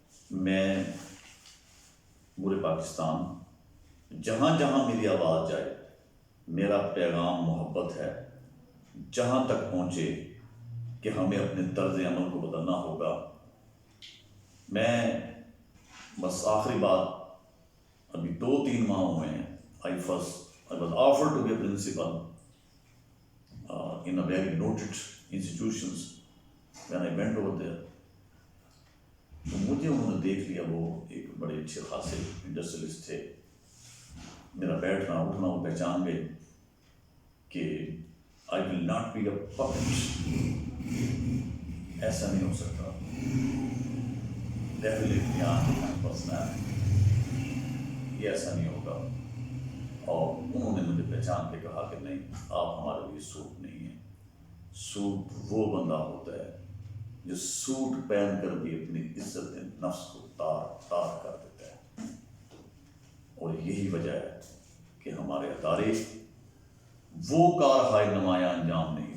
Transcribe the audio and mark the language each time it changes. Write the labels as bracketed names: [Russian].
[Urdu] میں پورے پاکستان جہاں جہاں میری آواز جائے, میرا پیغام محبت ہے, جہاں تک پہنچے کہ ہمیں اپنے طرز عمل کو بدلنا ہوگا. میں بس آخری بات, ابھی 2-3 ماہ ہوئے ہیں, [English] I was offered to be a principal in a very noted institutions. When I went over there, [Urdu] تو مجھے انہوں نے دیکھ لیا. وہ ایک بڑے اچھے خاصے انڈسٹریلسٹ تھے. میرا بیٹھنا اٹھنا وہ پہچان گئے کہ [English] I will not be a puppet. [Urdu] ایسا نہیں ہو سکتا. [English] Definitely my personality. [Urdu] یہ ایسا نہیں ہوگا. اور انہوں نے مجھے پہچان کے کہا کہ نہیں, آپ ہمارے لیے سوٹ نہیں ہیں. سوٹ وہ بندہ ہوتا ہے جو سوٹ پہن کر بھی اپنی عزت نفس کو تار کر دیتا ہے. اور یہی وجہ ہے کہ ہمارے ادارے وہ کارہائے نمایاں انجام نہیں